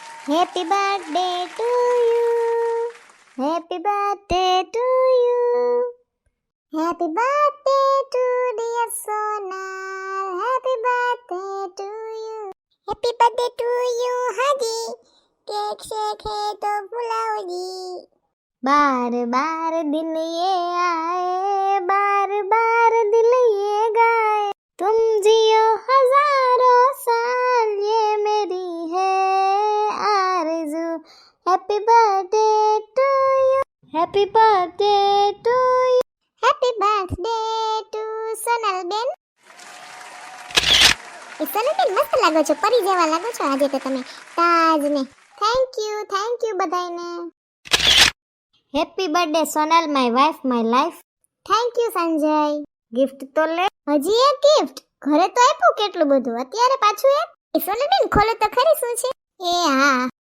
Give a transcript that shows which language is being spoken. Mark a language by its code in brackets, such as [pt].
[en] Happy birthday to you, happy birthday to you, happy birthday to dear Sonal, happy birthday to you, happy birthday to you. [hi] હાજી cake શેક હે તો बुलाओ जी. बार बार दिन ये आए, बार बार दिल ये गाए, तुम जियो हजारों साल ये मेरी है आरज़ू. [en] Happy birthday to you, happy birthday to you, happy birthday to Sonal ben. [gu] Sonal બેન મસ્ત લાગો છો, પરી જેવા લાગો છો આજે તો તમે તાજ ને. [en] thank you [gu] બધાને. [en] Happy birthday Sonal, my wife my life. Thank you [gu] Sanjay. Gift તો લે. હજી એક ગિફ્ટ? ઘરે તો આપ્યું કેટલું બધું, અત્યારે પાછું એક? સોનલ બેન ખોલો તો ખરી શું છે? એ હા